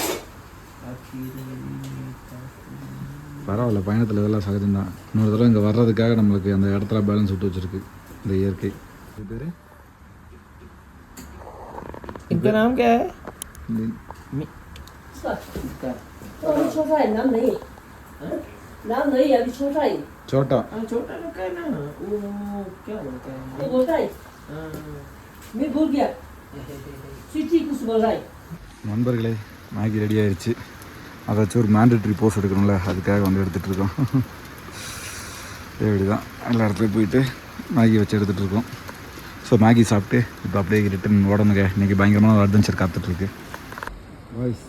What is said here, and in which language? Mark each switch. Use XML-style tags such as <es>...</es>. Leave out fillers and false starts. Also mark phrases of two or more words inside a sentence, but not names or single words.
<ta>பரவாயில்ல, பயணத்தில் இதெல்லாம் சகஜம்தான். இன்னொரு தடவை இங்கே வர்றதுக்காக நம்மளுக்கு அந்த இடத்துல பேலன்ஸ் விட்டு வச்சுருக்கு இந்த இயற்கை. இது பேர்</ta> <hi>इनका नाम क्या है?</hi> <ta>சோட்டா.</ta> <hi>छोटा लड़का है ना, वो क्या बोलते हैं? वो बोलता है मैं भूल गया स्वीटी कुछ बोल रहा है.</hi> <ta>நண்பர்களே, மேகி ரெடி ஆயிடுச்சு. அதை வச்சு ஒரு மேண்டட்ரி போஸ் எடுக்கணும்ல, அதுக்காக வந்து எடுத்துகிட்ருக்கோம். இப்படி தான் எல்லா இடத்துலையும் போயிட்டு மேகி வச்சு எடுத்துகிட்ருக்கோம். ஸோ ஸோ மேகி சாப்பிட்டு இப்போ அப்படியே ரிட்டன் உடம்புங்க இன்றைக்கி பயங்கரமான ஒரு அட்வென்ச்சர் காத்துட்ருக்கு கைஸ்.</ta>